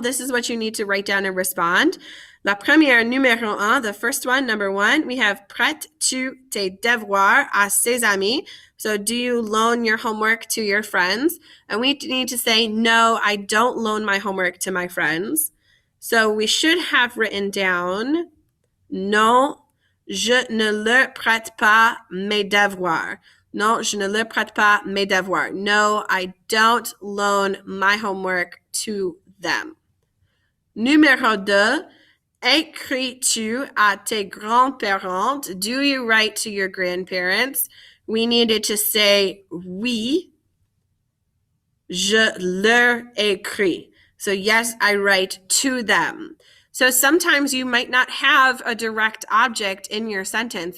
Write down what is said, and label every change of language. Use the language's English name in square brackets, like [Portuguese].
[English] This is what you need to write down and respond. [French] La première, numéro un, [English] the first one, number one, we have [French] prêtes-tu tes devoirs à ses amis? [English] So do you loan your homework to your friends? And we need to say, no, I don't loan my homework to my friends. So we should have written down, [French] non, je ne leur prête pas mes devoirs. Non, je ne leur prête pas mes devoirs. [English] No, I don't loan my homework to them. [French] Numéro 2, écris-tu à tes grands-parents? [English] Do you write to your grandparents? We needed to say oui. [French] Je leur écris. [English] So yes, I write to them. So sometimes you might not have a direct object in your sentence.